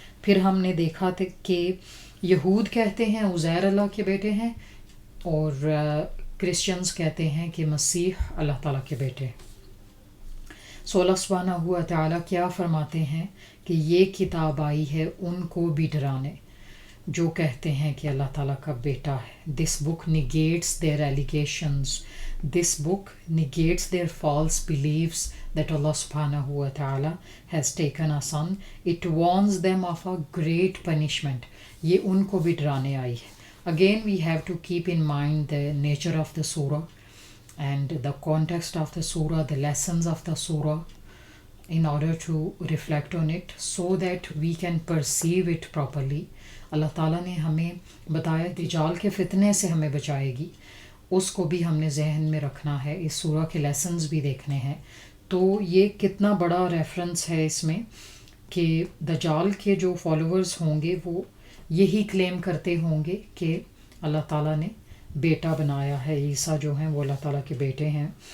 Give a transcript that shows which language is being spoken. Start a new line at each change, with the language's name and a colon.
Urdu: پھر ہم نے دیکھا تھا کہ یہود کہتے ہیں عزیر اللہ کے بیٹے ہیں، اور کرسچنز کہتے ہیں کہ مسیح اللہ تعالیٰ کے بیٹے. سو اللہ سبحانہ ہوا تعالیٰ کیا فرماتے ہیں کہ یہ کتاب آئی ہے ان کو بھی ڈرانے. جو کہتے ہیں کہ اللہ تعالیٰ کا بیٹا ہے.
English: This book negates their allegations. This book negates their false beliefs that Allah subhanahu wa ta'ala has taken a son. It warns them of a great punishment.
Urdu: یہ ان کو بھی ڈرانے آئی ہے.
English: Again we have to keep in mind the nature of the surah and the context of the surah, the lessons of the surah, in order to reflect on it so that we can perceive it properly.
Urdu: اللہ تعالیٰ نے ہمیں بتایا دجال کے فتنے سے ہمیں بچائے گی، اس کو بھی ہم نے ذہن میں رکھنا ہے، اس سورہ کے لیسنز بھی دیکھنے ہیں. تو یہ کتنا بڑا ریفرنس ہے اس میں کہ دجال کے جو فالوورز ہوں گے وہ یہی کلیم کرتے ہوں گے کہ اللہ تعالیٰ نے بیٹا بنایا ہے، عیسیٰ جو ہیں وہ اللہ تعالیٰ کے بیٹے ہیں.